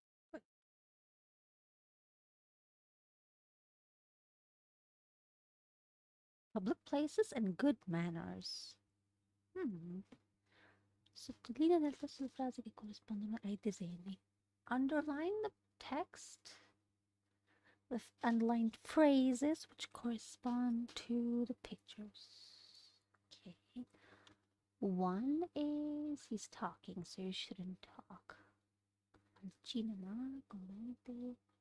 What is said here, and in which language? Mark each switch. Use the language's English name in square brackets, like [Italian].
[English] What? Public places and good manners. [Italian] Sottolinea nel testo le frasi che corrispondono ai disegni. [English] Underline the text with underlined phrases which correspond to the pictures. Okay. One is he's talking, so you shouldn't talk. [Italian] Al cinema, commenti.